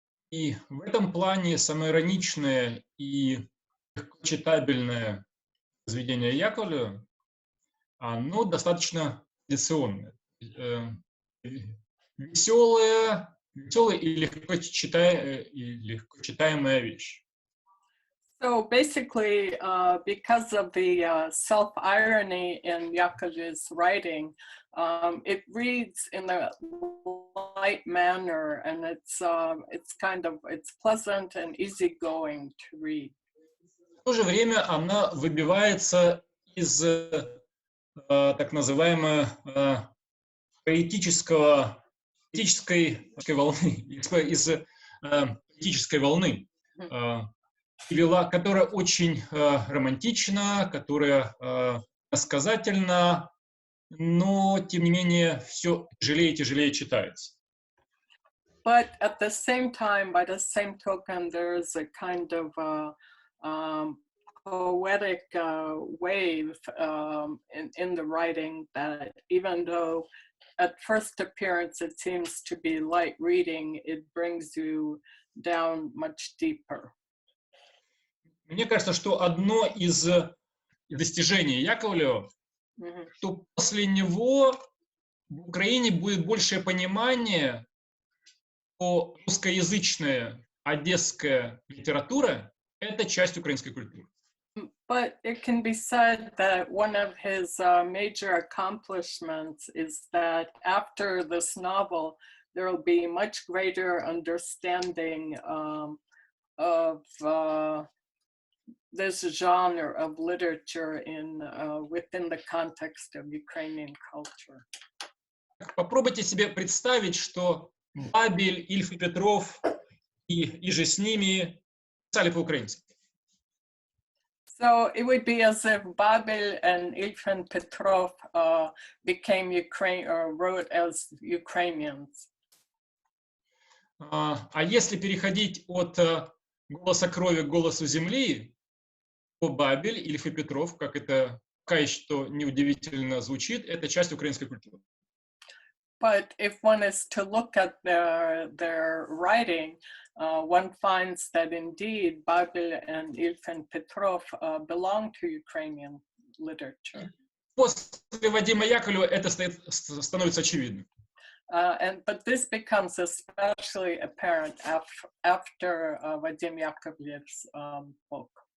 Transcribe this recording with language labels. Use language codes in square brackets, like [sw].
[ru] И в этом плане самоироничное и легко читабельное произведение Яковлева, оно достаточно традиционное. Веселая и легко читаемая вещь. [en] So basically, because of the self-irony in Yakovlev's writing, it reads in a light manner, and it's pleasant and easygoing to read. [ru] В то же время она выбивается из так называемой поэтической волны, которая очень романтична, которая насказательна, но, тем не менее, все тяжелее и тяжелее читается. [en] But at the same time, by the same token, there's a kind of poetic wave in the writing that even though at first appearance it seems to be light reading, it brings you down much deeper. [ru] Мне кажется, что одно из достижений Яковлева, что после него в Украине будет большее понимание, что русскоязычная одесская литература – это часть украинской культуры. [en] But it can be said that one of his major accomplishments is that after this novel, there will be much greater understanding of this genre of literature within the context of Ukrainian culture. [ru] Попробуйте себе представить, что Бабель, Ильф и Петров и же с ними писали по-украински. [en] So it would be as if Babel and Ilfin Petrov became Ukraine or wrote as Ukrainians. [ru] А если переходить от голоса крови к голосу земли, то Бабель, Ильф и Петров, как это пока что неудивительно звучит, это часть украинской культуры. [en] But if one is to look at their writing, one finds that indeed Babel and Ilfin Petrov belong to Ukrainian literature. [ru] После Вадима Яковлева это становится очевидным. [en] But this becomes especially apparent after Vadim Yakovlev's book.